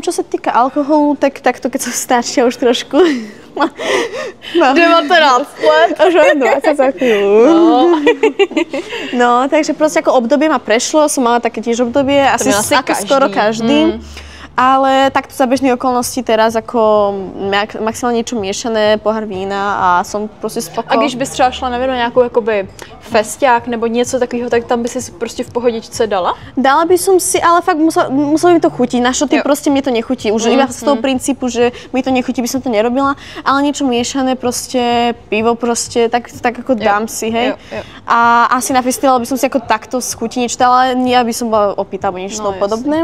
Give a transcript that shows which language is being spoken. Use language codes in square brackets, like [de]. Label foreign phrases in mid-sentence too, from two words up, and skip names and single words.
[sk] Čo sa týka alkoholu, tak takto keď som staršia už trošku. No. [cs] 19 let. [sk] Už mám 20 za chvíľu. No, takže proste ako obdobie ma prešlo, som mala také tiež obdobie, asi skoro každý. Ale takto za bežných okolností teraz [cs] jako maximálně něco [sk] miešané, pohár vína a [cs] jsem prostě spokojná. A když bys třeba šla na nějakou jakoby festiák nebo něco takového, tak tam by si prostě v pohodičce dala? [sk] Dala by som si, ale fakt muselo mi to chutí. Na šoty prostě mi to nechutí. Už iba z toho princípu, že mi to nechutí, by som to nerobila. Ale niečo miešané, prostě pivo prostě, tak jako dám si, hej. [cs] Jo. [sk] A asi na festival by som si jako takto schutí niečo dala, ale nie aby som bola opýta, alebo niečo podobné.